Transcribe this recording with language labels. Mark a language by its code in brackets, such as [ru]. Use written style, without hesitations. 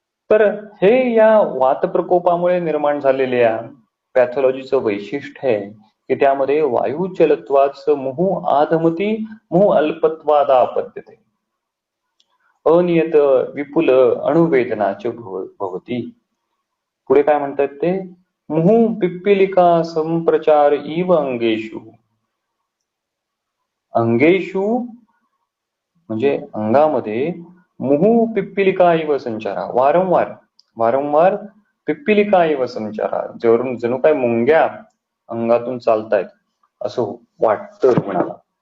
[mr] तर हे या वात प्रकोपामुळे निर्माण झालेल्या पॅथॉलॉजीचं वैशिष्ट्य आहे की त्यामध्ये [sa] वायू चलत्वाच मुहु आधमती मुहु अल्पत्वाद आपद्यते. अनियत विपुल अणुवेदनाचे भवती. [mr] पुढे काय म्हणतात ते? [sa] मुहु पिप्पिलिका संप्रचार इव अंगेषु. [mr] अंगेषु म्हणजे अंगामध्ये, [sa] मुहु पिप्पिलिका इव संचारा, [mr] वारंवार वारंवार [sa] पिप्पिलिका इव संचारा, [mr] जणू काय मुंग्या अंगातून चालतायत असं वाटतं रुग्णाला.